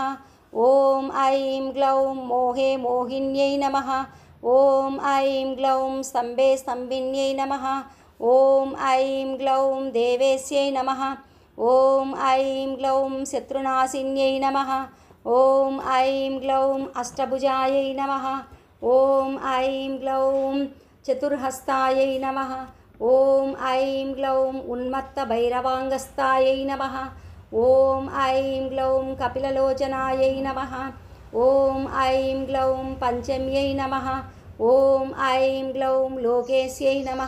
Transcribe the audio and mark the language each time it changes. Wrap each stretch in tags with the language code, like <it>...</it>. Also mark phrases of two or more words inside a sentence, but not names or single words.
<sa>ఓం ఐం గ్లౌం మోహే మోహిన్యై నమః. ఓం ఐం గ్లౌం స్తంభే స్తంభిన్యై నమః. ఓం ఐం గ్లౌం దేవేశ్యై నమః. ఓం ఐం గ్లౌం శత్రునాశిన్యై నమః. ఓం ఐం గ్లౌం అష్టభుజాయై నమః. ॐ ऐं ग्लौं चतुर्हस्तायै नमः। ॐ ऐं ग्लौं उन्मत्तभैरवाङ्गस्तायै नमः। ॐ ऐं ग्लौं कपिललोचनायै नमः। ॐ ऐं ग्लौं पञ्चम्यै नमः। ॐ ऐं ग्लौं लोकेश्यै नमः।</sa>